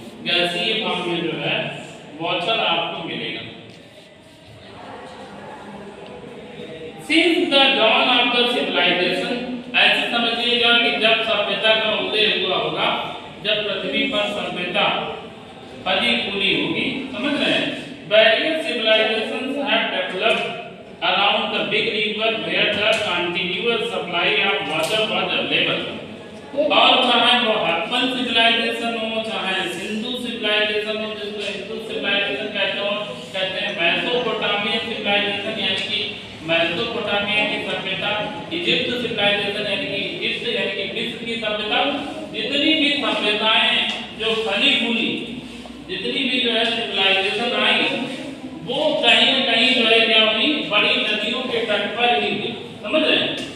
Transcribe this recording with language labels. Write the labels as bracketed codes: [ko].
[hi] गैसीय फॉर्म में जो है वाटर आपको मिलेगा। [en] Since the dawn of the civilization, [hi] ऐसे समझिएगा कि जब सभ्यता का उदय हुआ होगा, जब पृथ्वी पर सभ्यता फली फूली होगी। समझ रहे हैं? [en] Various civilizations have developed around the big river where the continuous supply of water was available. [hi] और चाहे वो सिविलाइजेशन हो, चाहे सिंधु सिविलाइजेशन हो, जिसको हिंदू सिविलाइजेशन कहते हैं, मेसोपोटामियन सिविलाइजेशन यानी कि मेसोपोटामिया की सभ्यता, इजिप्ट सिविलाइजेशन यानी कि इजिप्ट यानी कि मिस्र की सभ्यता, जितनी भी सभ्यताएं जो फली फूली, जितनी भी जो है सिविलाइजेशन आई, वो कहीं न कहीं जो है क्या हुई, बड़ी नदियों के तट पर ही हुई। समझ रहे हैं?